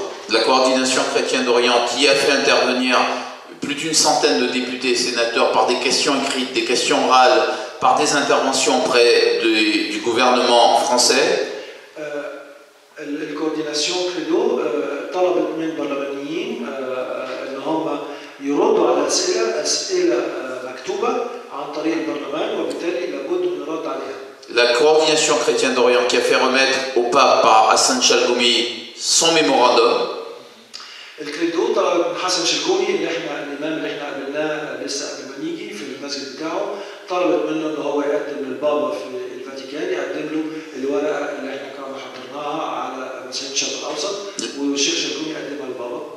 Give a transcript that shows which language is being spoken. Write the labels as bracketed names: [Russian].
[French] la coordination chrétienne d'Orient qui a fait intervenir plus d'une centaine de députés et sénateurs par des questions écrites, des questions orales, par des interventions auprès du gouvernement français. La coordination credo [Arabic] طلبت من برلمانيين ان هم يردوا على اسئله مكتوبه عن طريق البرلمان وبالتالي لابد من الرد عليها. [French] La coordination chrétienne d'Orient qui a fait remettre au pape par Hassan Chalgoumi son mémorandum. [Arabic] الكريدو طلب من حسن شلقوني اللي احنا الامام اللي احنا قابلناه لسه قبل ما نيجي في المسجد بتاعه طلبت منه ان هو يقدم للبابا في الفاتيكان يقدم له الورقه اللي احنا كنا حضرناها على مسجد الشرق الاوسط والشيخ شلقوني قدمها للبابا.